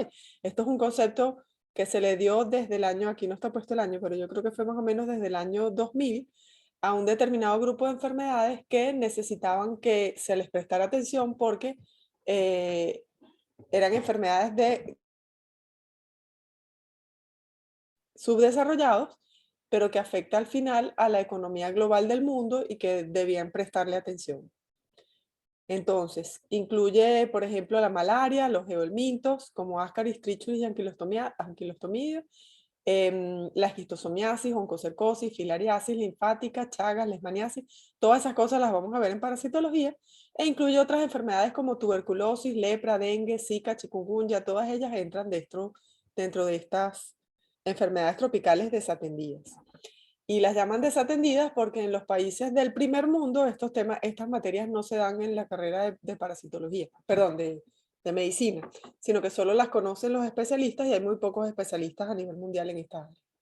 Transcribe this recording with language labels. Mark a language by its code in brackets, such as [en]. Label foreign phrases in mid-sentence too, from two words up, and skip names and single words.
[es] Esto es un concepto que se le dio desde el año, aquí no está puesto el año, pero yo creo que fue más o menos desde el año 2000 a un determinado grupo de enfermedades que necesitaban que se les prestara atención porque eran enfermedades subdesarrollados, pero que afecta al final a la economía global del mundo y que debían prestarle atención. Entonces, incluye, por ejemplo, la malaria, los geoelmintos, como Ascaris, Trichuris y anquilostomidio, la esquistosomiasis, oncocercosis, filariasis, linfática, chagas, leishmaniasis, todas esas cosas las vamos a ver en parasitología, e incluye otras enfermedades como tuberculosis, lepra, dengue, zika, chikungunya, todas ellas entran dentro de estas enfermedades tropicales desatendidas. Y las llaman desatendidas porque en los países del primer mundo estas materias no se dan en la carrera de parasitología, perdón, de medicina, sino que solo las conocen los especialistas y hay muy pocos especialistas a nivel mundial en esta área.